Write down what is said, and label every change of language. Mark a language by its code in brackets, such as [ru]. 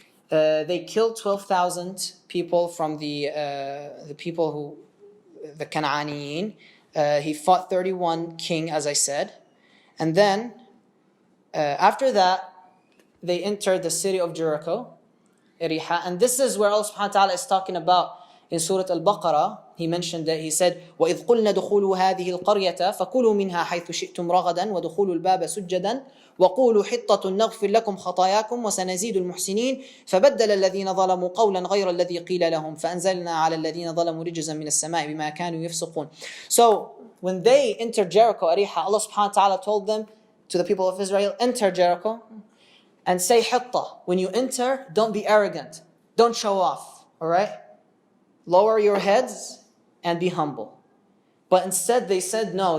[en] They killed 12,000 people from the people the Canaaniyin. He fought 31 king, as I said. And then, after that, they entered the city of Jericho, Riha. And this is where Allah subhanahu wa ta'ala is talking about in Surah Al-Baqarah. [ar] He mentioned that, he said, وَإِذْ قُلْنَا دُخُولُوا هَذِهِ الْقَرْيَةَ فَكُلُوا مِنْهَا حَيْثُ شِئْتُمْ رَغَدًا وَدُخُولُوا الْبَابَ سُجَّدًا وَقُولُوا حِطَّةٌ نَغْفِرْ لَكُمْ خَطَايَاكُمْ وَسَنَزِيدُ الْمُحْسِنِينَ فَبَدَّلَ الَّذِينَ ظَلَمُوا قَوْلًا غَيْرَ الَّذِي قِيلَ لَهُمْ فَأَنزَلْنَا عَلَى الَّذِينَ ظَلَمُوا رِجْزًا مِنَ السَّمَاءِ بِمَا كَانُوا يَفْسُقُونَ. [en] So, when they entered Jericho, Ariha, Allah subhanahu wa ta'ala told them, to the people of Israel, enter Jericho and say hitta. When you enter, don't be arrogant. Don't show off. Alright? Lower your heads and be humble. But instead they said no.